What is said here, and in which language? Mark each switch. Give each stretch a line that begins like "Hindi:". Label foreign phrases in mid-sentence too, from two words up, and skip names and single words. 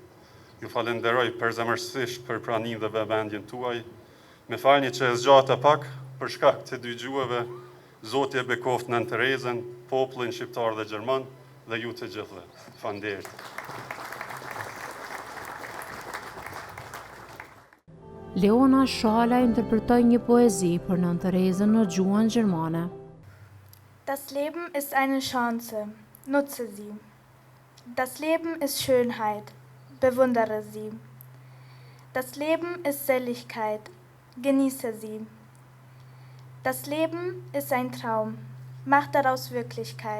Albanian: Ju falenderoj përzemërsisht për praninë dhe vëmendjen tuaj, Me fajni që e zgjata pak, për shkak të dy gjuhëve, Zoti e bekoft Nën Terezën, popullin shqiptar dhe gjerman, dhe ju të gjithë. Faleminderit. Leona Shala interpretoi një poezi për Nën Terezën në gjuhën gjermane.
German: Das Leben ist eine Chance, nutze sie. Das Leben ist Schönheit, bewundere sie. Das Leben ist Seligkeit, genieße sie. Das Leben ist ein Traum, mach daraus Wirklichkeit.